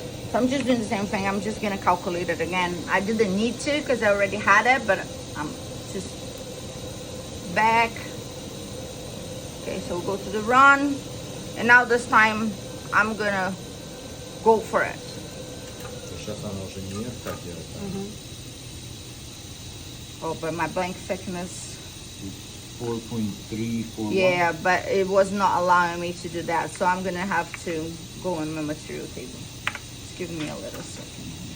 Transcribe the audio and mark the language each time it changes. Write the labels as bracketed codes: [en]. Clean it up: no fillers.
[en] So I'm just doing the same thing. I'm just gonna calculate it again. I didn't need to because I already had it, but I'm just back. Okay, so we'll go to the run, and now this time I'm gonna go for it. [ru] Сейчас она уже не так делает. [en] Oh, but my blank thickness. 4.3, 4. Yeah, but it was not allowing me to do that, so I'm gonna have to go in my material table. Just give me a little second.